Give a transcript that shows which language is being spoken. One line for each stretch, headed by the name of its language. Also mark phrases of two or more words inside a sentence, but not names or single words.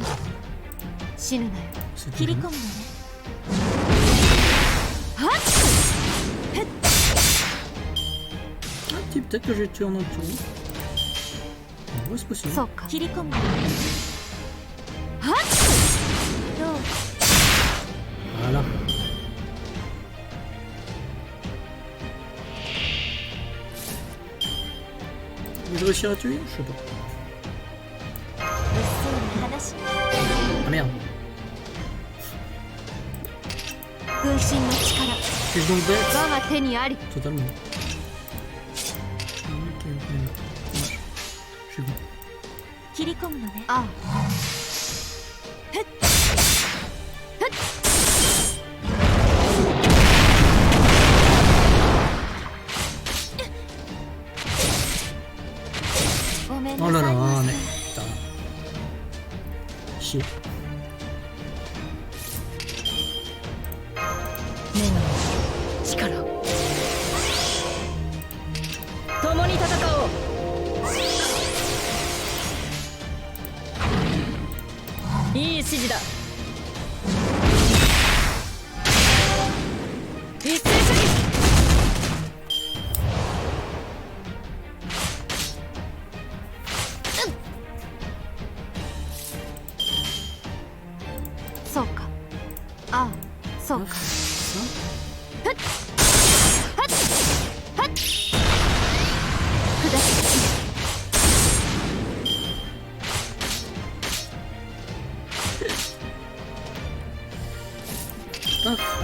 Japanese: 死ぬなよ。
French: C'est
Japanese: 切り
French: tout.
Japanese: 込むのね。はっ。
French: Ah, petit, peut-être que j'ai tué un autre tour. Ouais, c'est possible.
Japanese: そうか。切り込むのね。はっ。どう？
French: Voilà. Je vais réussir à tuer? Je sais pas.
Japanese: 物騒な話。
French: Ah merde.
Japanese: 軍神の力。
French: Suis-je donc bête?
Japanese: 我が手にあり。
French: Totalement. Ok, ok. Dommage. Je suis bon.
Japanese: 切り込むのね。ああ。ふっ。ふっ。ごめんな
French: Oh
Japanese: さ
French: là
Japanese: い
French: là,
Japanese: ま
French: mais
Japanese: せ。
French: putain. Chier.
Japanese: 力を共に戦おう。いい指示だ。一斉射撃。そうか。ああ、そうか。
French: Ça? 'Paf.